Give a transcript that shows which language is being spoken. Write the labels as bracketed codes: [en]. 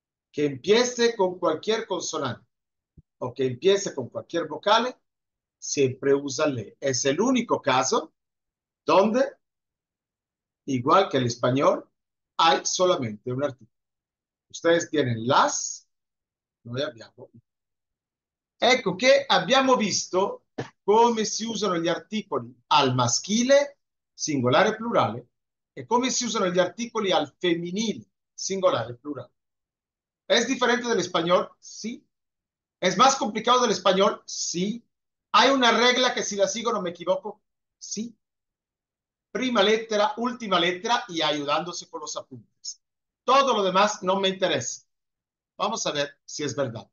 [es] Que empiece con cualquier consonante o que empiece con cualquier vocale, siempre usa le. Es el único caso donde, igual que el español, hay solamente un artículo. Ustedes tienen las, [it] noi abbiamo. Ecco che abbiamo visto come si usano gli articoli al maschile, singolare e plurale, e come si usano gli articoli al femminile, singolare e plurale. [es] ¿Es diferente del español? Sí. ¿Es más complicado del español? Sí. ¿Hay una regla que si la sigo no me equivoco? Sí. [it] Prima lettera, [es] última lettera y ayudándose con los apuntes. Todo lo demás no me interesa. Vamos a ver si es verdad.